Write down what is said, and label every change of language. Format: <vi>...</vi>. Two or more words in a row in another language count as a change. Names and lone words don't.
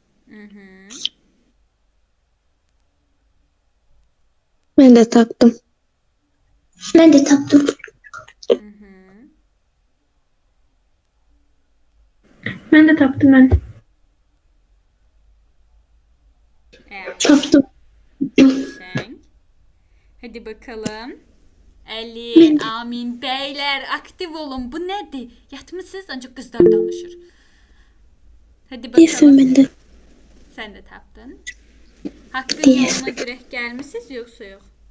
<az>Mən də tapdım. Mən də tapdım. Mən də tapdım mən. Tapdım.</az> <tr>Sen. Hadi bakalım. Ali, amin. Beyler aktif olun. Bu nedir? Yatmışsınız ancak kızlar danışır. Hadi Yesin bakalım.</tr> <az>mən də.</az> <tr>Sen de taptın. Hakkın yoluna göre gelmişsiniz yoksa yok.</tr>